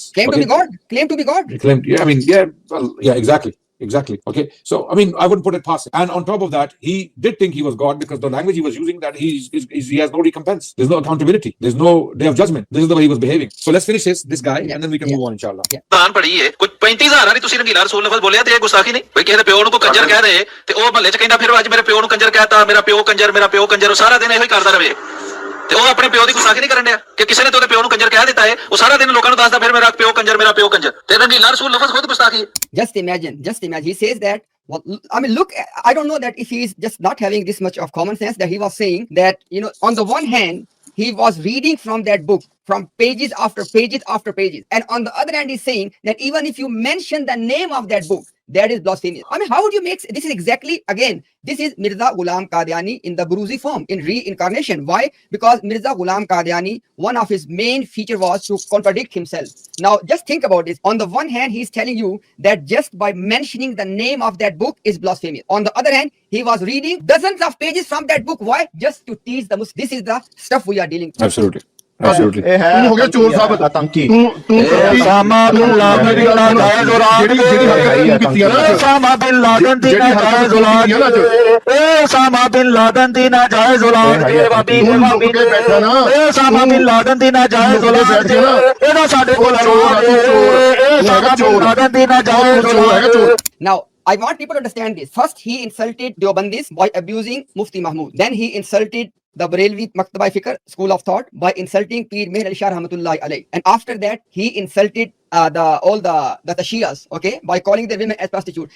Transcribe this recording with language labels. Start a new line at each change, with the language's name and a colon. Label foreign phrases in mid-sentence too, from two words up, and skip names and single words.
English: Claim to be God. Claim to be God. He claimed, exactly. Okay, so I mean, I wouldn't put it past him. And on top of that, he did think he was God, because the language he was using, that he has no recompense. There's no accountability. There's no day of judgment. This is the way he was behaving. So let's finish this guy, and then we can move on, inshallah.
Punjabi: ਦਾਨ ਪੜੀ ਏ ਕੋਈ 35000 ਵਾਲੀ ਤੁਸੀਂ ਰੰਗੀਲਾ ਰਸੂਲ ਲਫ਼ਜ਼ ਬੋਲਿਆ ਤੇ ਇਹ ਗੁਸਤਾਖੀ ਨਹੀਂ ਬਈ ਕਿਸੇ ਦੇ ਪਿਓ ਨੂੰ ਕੋਈ ਕੰਜਰ ਕਹਿ ਦੇ ਤੇ ਉਹ ਮਹੱਲੇ 'ਚ ਕਹਿੰਦਾ ਫਿਰ ਅੱਜ ਮੇਰੇ ਪਿਓ ਨੂੰ ਕੰਜਰ ਕਹਿਤਾ, ਮੇਰਾ ਪਿਓ ਕੰਜਰ, ਉਹ ਸਾਰਾ ਦਿਨ ਇਹੋ ਹੀ ਕਰਦਾ ਰਹੇ ਤੇ ਉਹ ਆਪਣੇ ਪਿਓ ਦੀ ਗੁਸਤਾਖੀ ਨਹੀਂ ਕਰਨ ਡਿਆ ਕਿ ਕਿਸੇ ਨੇ ਤੇ ਉਹਦੇ ਪਿਓ ਨੂੰ ਕੰਜਰ ਕਹਿ ਦਿੱਤਾ ਹੈ, ਉਹ ਸਾਰਾ ਦਿਨ ਲੋਕਾਂ ਨੂੰ ਦੱਸਦਾ ਫਿਰ ਮੇਰਾ ਪਿਓ ਕੰਜਰ ਤੇ ਰੰਗੀਲਾ ਰਸੂਲ ਲਫ਼ਜ਼ ਖੁਦ ਗੁਸਤਾਖੀ ਹੈ.
English: Just imagine. He says that, well, I mean, look, I don't know that if he's just not having this much of common sense, that he was saying that, on the one hand, he was reading from that book, from pages after pages. And on the other hand, he's saying that even if you mention the name of that book, that is blasphemous. I mean, how would you make this? Is exactly, again, this is Mirza Ghulam Qadiani in the Buruzi form, in reincarnation. Why? Because Mirza Ghulam Qadiani, one of his main feature was to contradict himself. Now, just think about this. On the one hand, he's telling you that just by mentioning the name of that book is blasphemous. On the other hand, he was reading dozens of pages from that book. Why? Just to tease the Muslims. This is the stuff we are dealing with. Absolutely. Absolutely.
Punjabi: ਇਹ ਹੈ ਤੂੰ ਹੋ ਗਿਆ ਚੋਰ ਸਾਹਿਬ ਆਤੰਕੀ ਤੂੰ ਉਸਾਮਾ ਬਿਨ ਲਾਦਨ ਦੀ ਨਾਜਾਇਜ਼ ਔਲਾਦ ਉਸਾਮਾ ਬਿਨ ਲਾਦਨ ਦੀ ਨਾਜਾਇਜ਼ ਔਲਾਦ ਉਸਾਮਾ ਬਿਨ ਲਾਦਨ ਦੀ ਨਾਜਾਇਜ਼ ਔਲਾਦ ਵਾਬੀ ਬੈਠਾ ਨਾ ਉਸਾਮਾ ਬਿਨ ਲਾਦਨ ਦੀ ਨਾਜਾਇਜ਼ ਔਲਾਦ ਇਹਦਾ ਸਾਡੇ ਕੋਲ ਉਸਾਮਾ ਬਿਨ ਲਾਦਨ ਦੀ ਨਾਜਾਇਜ਼ ਔਲਾਦ
English: Now, I want people to understand this. First, he insulted Deobandis by abusing Mufti Mahmood. Then he insulted the Barelvi
Urdu: مکتبۂ فکر
English: School of Thought by insulting Peer Meher Ali Shah
Arabic: رحمة الله عليه.
English: And after that, he insulted all the Shias, okay, by calling their women as prostitutes.